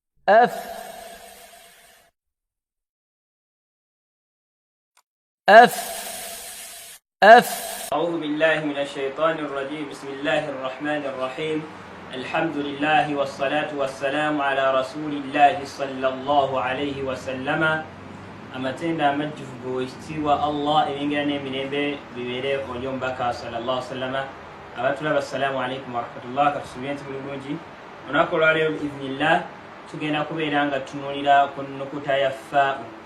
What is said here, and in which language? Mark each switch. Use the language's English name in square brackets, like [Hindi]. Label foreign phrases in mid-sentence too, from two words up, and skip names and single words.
[Arabic] أف أف أف. أعوذ بالله من الشيطان الرجيم. بسم الله الرحمن الرحيم. الحمد لله والصلاة والسلام على رسول الله صلى الله عليه وسلم. [Ganda] amatenda amajjuvu ekitiibwa Allah ebingira n'emirembe bibeere olyo mbaka [Arabic] صلى الله عليه وسلم. [Ganda] Abatulaba [Arabic] السلام عليكم ورحمة الله. [Ganda] Katusuubire nti buli bulungi. Olunaku olwaleero biiznillah tugenda kubeera nga tutunuulira ku nnukuta ya faa'u.